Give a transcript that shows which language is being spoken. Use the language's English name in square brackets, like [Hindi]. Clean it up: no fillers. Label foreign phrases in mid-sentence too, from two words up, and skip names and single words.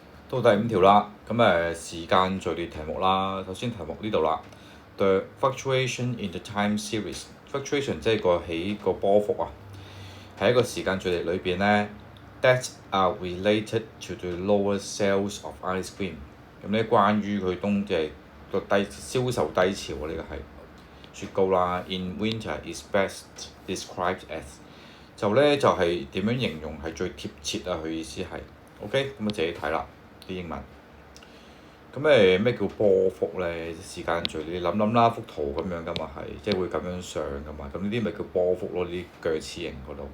[Cantonese] 到第5條啦，咁時間序列題目啦。首先題目呢度啦 ， [English] The fluctuation in the time series， [Cantonese] fluctuation 即係個起個波幅啊，喺一個時間序列裏邊咧 ， [English] that are related to the lower sales of ice cream。 [Cantonese] 咁咧關於佢即係個銷售低潮啊，呢個係雪糕啦。 [English] In winter is best described as [Cantonese] 就係點樣形容係最貼切啊？佢意思係 OK，咁自己睇啦啲英文。咁咩叫波幅咧？時間序你諗啦，幅圖咁樣噶嘛係，即係會咁樣上噶嘛。咁呢啲咪叫波幅咯？呢啲鋸齒形嗰度。